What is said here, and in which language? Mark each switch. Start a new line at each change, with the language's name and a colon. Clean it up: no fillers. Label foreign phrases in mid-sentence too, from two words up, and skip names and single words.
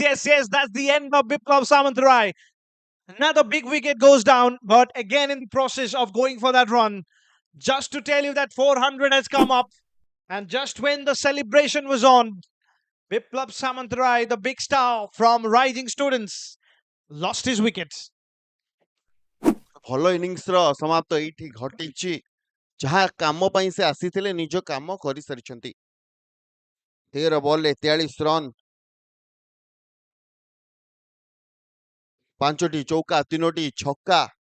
English: That's the end of Biplav Samantarai. Another big wicket goes down, but again in the process of going for that run, just to tell you that 400 has come up, and just when the celebration was on, Biplav Samantarai, the big star from Rising Students, lost his wicket.
Odia: ଭଲ ଇନିଂସର ସମାପ୍ତ ଏଇଠି ଘଟିଛି। ଯାହା କାମ ପାଇଁ ସେ ଆସିଥିଲେ ନିଜ କାମ କରିସାରିଛନ୍ତି। 13 ବଲରେ 43 ରନ୍, 5ଟି ଚୌକା, 3ଟି ଛକା।